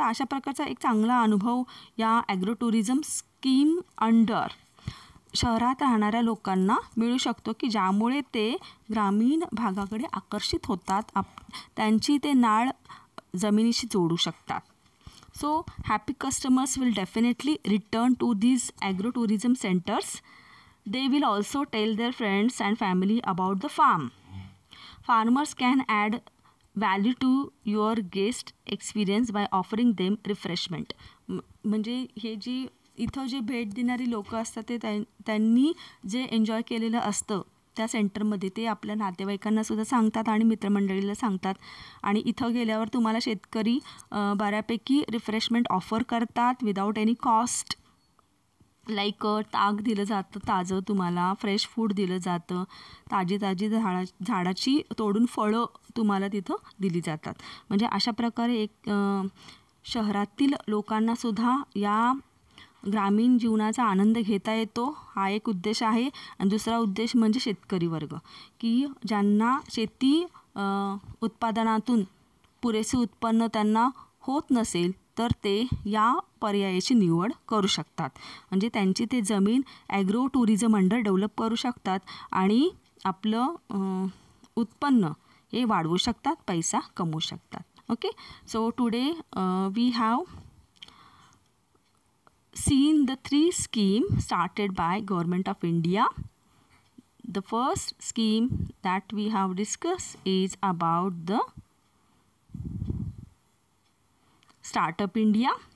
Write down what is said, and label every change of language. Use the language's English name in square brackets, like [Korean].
[Marathi] तर अशा प्रकारचा एक चांगला अनुभव या ॲग्रो टुरिझम स्कीम अंडर शहरात राहणाऱ्या लोकांना मिळू शकतो की ज्यामुळे ते ग्रामीण भागाकडे आकर्षित होतात, त्यांची ते नाळ जमिनीशी जोडू शकतात. [English] So happy customers will definitely return to these agro-tourism centers. They will also tell their friends and family about the farm. Farmers can add value to your guest experience by offering them refreshment. [Marathi] म्हणजे हे जी इथं जे भेट देणारी लोक असतात ते त्यांनी जे एन्जॉय केलेलं असतं त्या सेंटरमध्ये ते आपल्या नातेवाईकांनासुद्धा सांगतात आणि मित्रमंडळीला सांगतात. आणि इथं गेल्यावर तुम्हाला शेतकरी बऱ्यापैकी रिफ्रेशमेंट ऑफर करतात [English] Without any cost. [Marathi] लाईक ताक दिलं जातं ताजं, तुम्हाला फ्रेश फूड दिलं जातं, ताजी झाडाची तोडून फळं तुम्हाला तिथं दिली जातात. म्हणजे अशा प्रकारे एक शहरातील लोकांनासुद्धा या ग्रामीण जीवनाचा आनंद घेता येतो, हा एक उद्देश आहे. आणि दुसरा उद्देश म्हणजे शेतकरी वर्ग की ज्यांना शेती उत्पादनातून पुरेसे उत्पन्न त्यांना होत नसेल तर ते या पर्यायाची निवड करू शकतात. म्हणजे त्यांची ते जमीन ॲग्रो टुरिझम अंडर डेव्हलप करू शकतात आणि आपलं उत्पन्न हे वाढवू शकतात, पैसा कमवू शकतात. [English] Okay, so today we have seen the 3 schemes started by Government of India. The first scheme that we have discussed is about the Startup India.